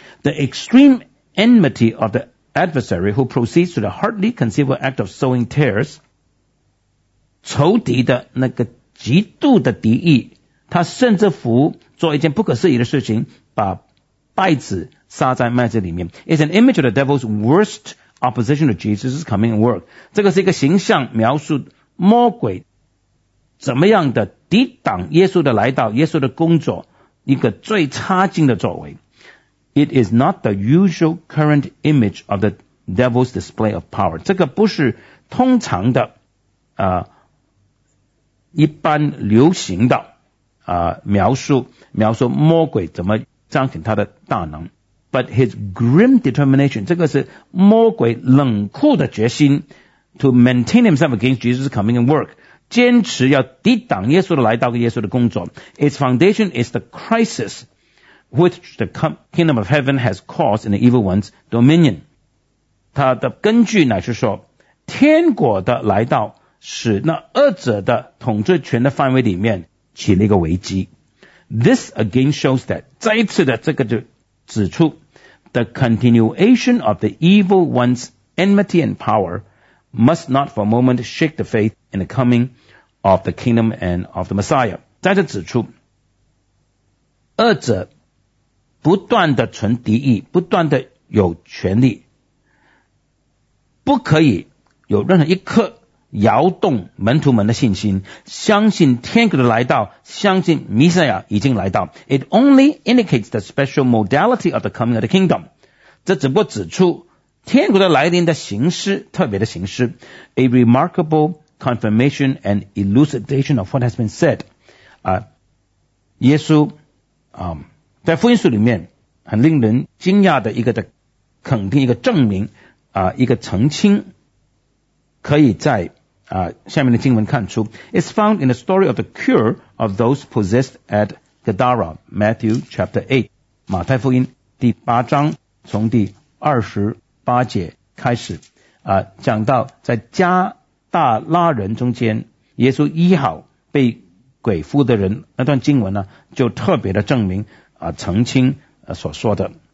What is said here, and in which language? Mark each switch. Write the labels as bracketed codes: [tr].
[en] The extreme enmity of the adversary who proceeds to the hardly conceivable act of sowing tares, [zh] 仇敌的那个极度的敌意，他甚至乎做一件不可思议的事情，把败子撒在麦子里面。 [en] It's an image of the devil's worst opposition to Jesus' coming and work. [zh] 这个是一个形象描述魔鬼怎么样的抵挡耶稣的来到，耶稣的工作，一个最差劲的作为。 [en] It is not the usual current image of the devil's display of power. [zh] 这个不是通常的一般流行的描述魔鬼怎么彰显他的大能。 [en] But his grim determination, [zh] 这个是魔鬼冷酷的决心 [en] to maintain himself against Jesus' coming and work, [zh] 坚持要抵挡耶稣的来到跟耶稣的工作。 [en] Its foundation is the crisis which the kingdom of heaven has caused in the evil one's dominion. [zh] 他的根据乃是说天国的来到使那恶者的统治权的范围里面起了一个危机。 [en] This again shows that, [zh] 再一次的这个就指出 [en] the continuation of the evil one's enmity and power must not for a moment shake the faith in the coming of the kingdom and of the Messiah. [zh] 再次指出恶者不断的存敌意，不断的有权力，不可以有任何一刻摇动门徒们的信心，相信天国的来到，相信弥赛亚已经来到。 [en] It only indicates the special modality of the coming of the kingdom. [zh] 这只不过指出天国的来临的形式，特别的形式。 [en] A remarkable confirmation and elucidation of what has been said. [zh] 耶稣在福音书里面很令人惊讶的一个的肯定，一个证明一个澄清，可以在下面的经文看出。 [en] It's found in the story of the cure of those possessed at Gadara, Matthew chapter 8, [zh] 马太福音第八章从第二十八节开始讲到在加大拉人中间耶稣医好被鬼附的人，那段经文呢就特别的证明澄清所说的。